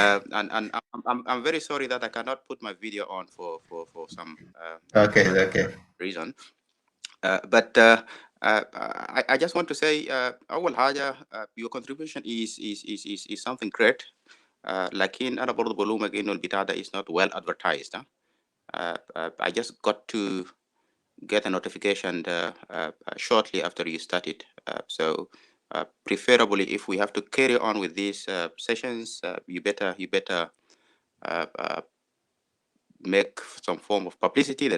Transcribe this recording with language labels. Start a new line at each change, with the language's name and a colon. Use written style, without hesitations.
English: And I'm very sorry that I cannot put my video on for some Okay, okay. reason. But I just want to say,
Arabic: أول حاجة,
English: your contribution is something great.
Arabic: لكن أنا برضو بلومك إنه البتاع ده
English: is not well advertised. I just got to get a notification shortly after you started. So preferably, if we have to carry on with these sessions, you better uh, uh, make some form of publicity.